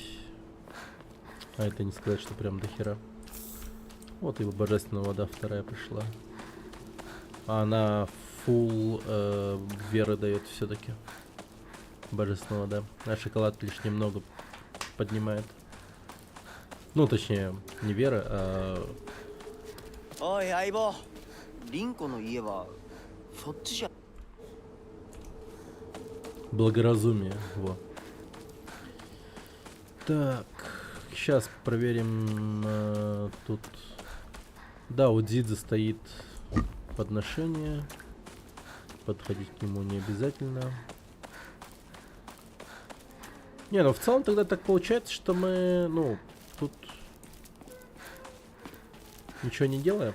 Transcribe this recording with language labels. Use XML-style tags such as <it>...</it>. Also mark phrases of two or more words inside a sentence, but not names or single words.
<ru>А это не сказать, что прям до хера. Вот и божественная вода вторая пришла. А она фул веры дает все-таки. Божественная вода. А шоколад лишь немного поднимает. Ну, точнее, не вера, а...</ru> <ja>おい相棒、リンコの家はそっちじゃ。</ja> <ru>благоразумие. Во. Так, сейчас проверим тут. Да, у Дзидзе стоит подношение. Подходить к нему не обязательно. Не, ну в целом тогда так получается, что мы, ну, тут ничего не делаем.</ru>